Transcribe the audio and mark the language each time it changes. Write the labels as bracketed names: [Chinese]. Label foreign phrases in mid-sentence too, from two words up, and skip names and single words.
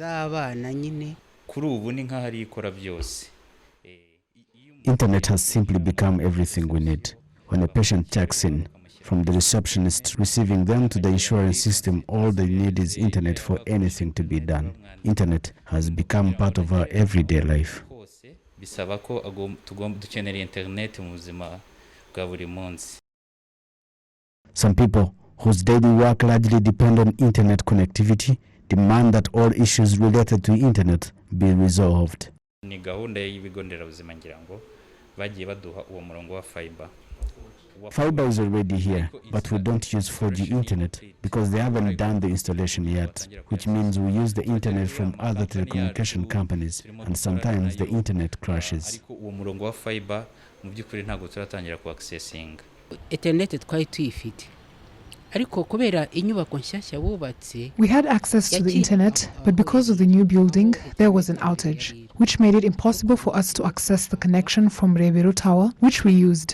[English] Internet has simply become everything we need. When a patient checks in, from the receptionist receiving them to the insurance system, all they need is internet for anything to be done. Internet has become part of our everyday life. [Kinyarwanda] Bisaba ko dukenera internet mu buzima bwa buri munsi. [English] Some people whose daily work largely depend on internet connectivity demand that all issues related to internet be resolved. [Kinyarwanda] Ni gahunda y'ibigo nderabuzima ngira ngo bagiye baduha uwo murongo wa fiber. [English] Fiber is already here, but we don't use 4G internet because they haven't done the installation yet, which means we use the internet from other telecommunication companies, and sometimes the internet crashes. We had access to the internet, but because of the new building, there was an outage, which made it impossible for us to access the connection from Rebero Tower, which we used.